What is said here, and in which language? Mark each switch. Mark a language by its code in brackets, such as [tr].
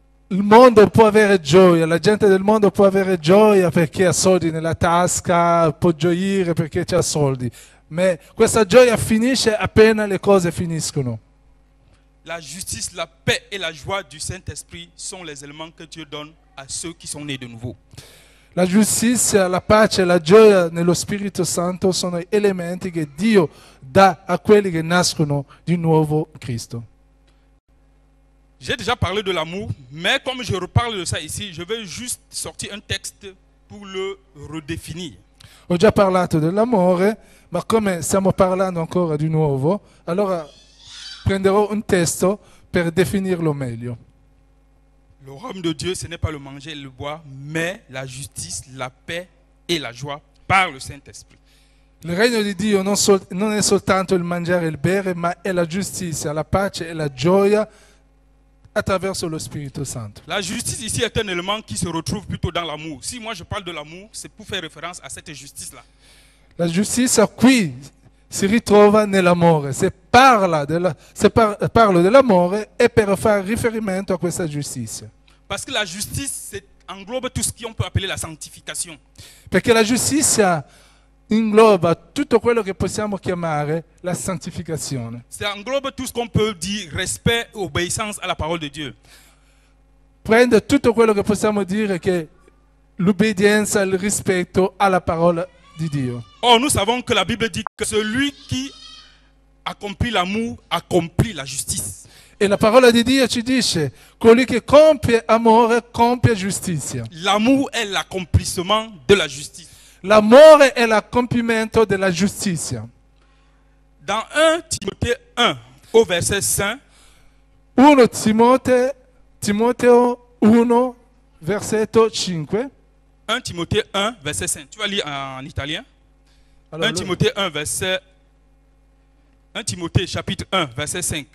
[it] Il mondo può avere gioia, la gente del mondo può avere gioia perché ha soldi nella tasca, può gioire perché ha soldi, ma questa gioia finisce appena le cose finiscono. [fr] La justice, la paix et la joie du Saint-Esprit sont les éléments que Dieu donne à ceux qui sont nés de nouveau. [it] La giustizia, la pace e la gioia nello Spirito Santo sono elementi che Dio dà a quelli che nascono di nuovo in Cristo. [fr] J'ai déjà parlé de l'amour, mais comme je reparle de ça ici, je vais juste sortir un texte pour le redéfinir. [it] Ho già parlato dell'amore, ma come stiamo parlando ancora di nuovo, allora prenderò un testo per definirlo meglio. [fr] Le royaume de Dieu, ce n'est pas le manger et le boire, mais la justice, la paix et la joie par le Saint-Esprit. [it] Il regno di Dio non è soltanto il mangiare e il bere, ma è la giustizia, la pace e la gioia attraverso lo Spirito Santo. [fr] La justice ici est un élément qui se retrouve plutôt dans l'amour. Si moi je parle de l'amour, c'est pour faire référence à cette justice-là. [it] La giustizia qui si ritrova nell'amore. Se parlo dell'amore è per fare riferimento a questa giustizia. [fr] Parce que la justice englobe tout ce qu'on peut appeler la sanctification. [it] Perché la giustizia ingloba tutto quello che possiamo chiamare la santificazione. [fr] Ça englobe tout ce qu'on peut dire respect, obéissance à la parole de Dieu. [it] Prende tutto quello che possiamo dire che l'obbedienza, il rispetto alla parola di Dio. [fr] Or, nous savons que la Bible dit que celui qui accomplit l'amour accomplit la justice. [it] E la parola di Dio ci dice, colui che compie amore compie giustizia. [fr] L'amour est l'accomplissement de la justice. [it] L'amore è l'accompimento della giustizia. [fr] Dans 1 Timothée 1, au verset 5, [it] 1 Timoteo 1, versetto 5. [fr] 1 Timothée 1, verset 5. Tu vas lire en italien. [it] Allora, [fr] 1 Timothée 1, verset 1 Timothée chapitre 1, verset 5.